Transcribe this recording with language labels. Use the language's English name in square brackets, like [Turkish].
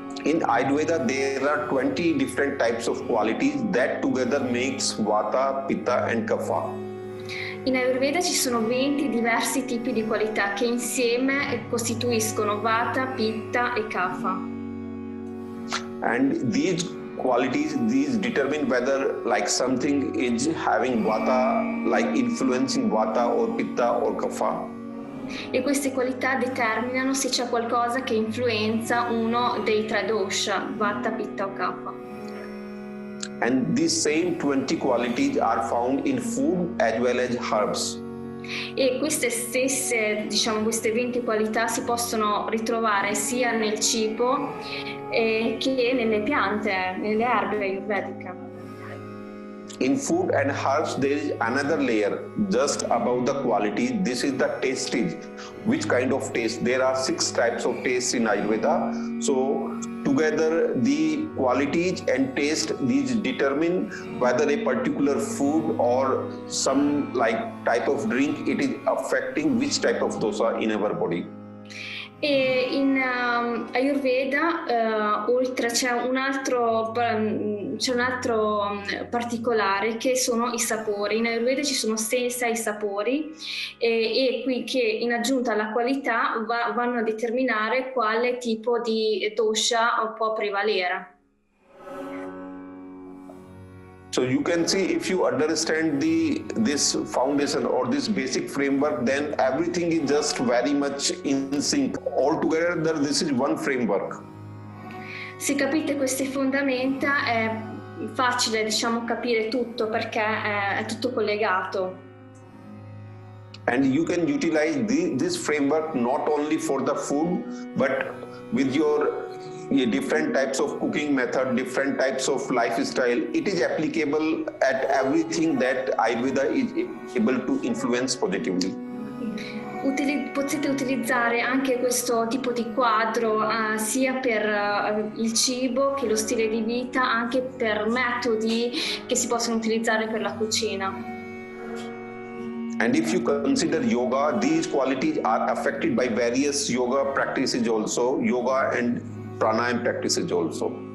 [English] In Ayurveda, there are 20 different types of qualities that together makes Vata, Pitta and Kapha. [Italian] In Ayurveda ci sono 20 diversi tipi di qualità che insieme costituiscono Vata, Pitta e Kapha. [English] And these qualities, these determine whether something is having Vata, influencing Vata or Pitta or Kapha. [Italian] E queste qualità determinano se c'è qualcosa che influenza uno dei tre dosha, Vata, Pitta o Kapha. [English] And these same 20 qualities are found in food as well as herbs. [Italian] E queste stesse, queste 20 qualità si possono ritrovare sia nel cibo che nelle piante, nelle erbe ayurvediche. [English] In food and herbs, there is another layer just above the quality. This is the tastage. Which kind of taste? There are 6 types of taste in Ayurveda. So together the qualities and taste, these determine whether a particular food or some type of drink, it is affecting which type of dosa in our body. [Italian] E in Ayurveda oltre c'è un altro particolare che sono i sapori. In Ayurveda ci sono 6 sapori e qui che in aggiunta alla qualità vanno a determinare quale tipo di dosha può prevalere. [English] So you can see, if you understand this foundation or this basic framework, then everything is just very much in sync. Altogether, this is one framework. [Italian] Se capite queste fondamenta è facile, capire tutto perché è tutto collegato. [English] And you can utilize this framework not only for the food, but with your different types of cooking method, different types of lifestyle. It is applicable at everything that Ayurveda is able to influence positively. [Italian] Potete utilizzare anche questo tipo di quadro sia per il cibo che lo stile di vita, anche per metodi che si possono utilizzare per la cucina. [English] And if you consider yoga, these qualities are affected by various yoga practices also, yoga and pranayama practices also.